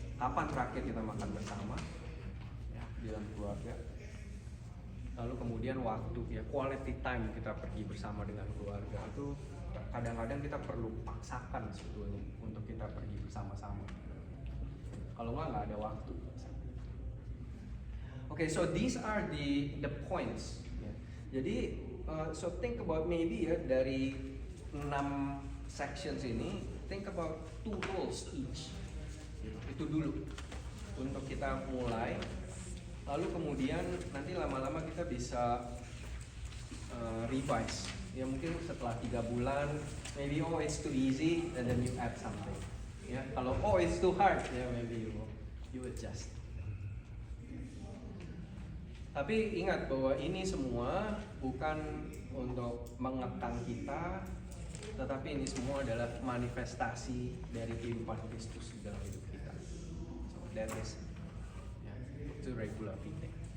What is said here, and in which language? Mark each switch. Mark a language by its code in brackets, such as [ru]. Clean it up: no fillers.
[id] Kapan terakhir kita makan bersama? Ya, di dalam keluarga. Lalu kemudian waktu ya, quality time kita pergi bersama dengan keluarga itu kadang-kadang kita perlu paksakan sebetulnya untuk kita pergi bersama-sama. Kalau nggak ada waktu. [en] Okay, so these are the points. [id] Ya. Jadi [en] so think about maybe [id] ya dari [en] 6 sections [id] ini, [en] think about 2 roles each. [id] Itu dulu untuk kita mulai. Lalu kemudian nanti lama-lama kita bisa revise. Ya mungkin setelah 3 bulan, [en] maybe oh it's too easy, and then you add something. [id] Ya kalau [en] oh it's too hard, [id] ya [en] maybe you adjust. [id] Tapi ingat bahwa ini semua bukan untuk mengekang kita, tetapi ini semua adalah manifestasi dari kehidupan Kristus di dalam hidup kita. [en] So that is [id] itu [en] regula fide.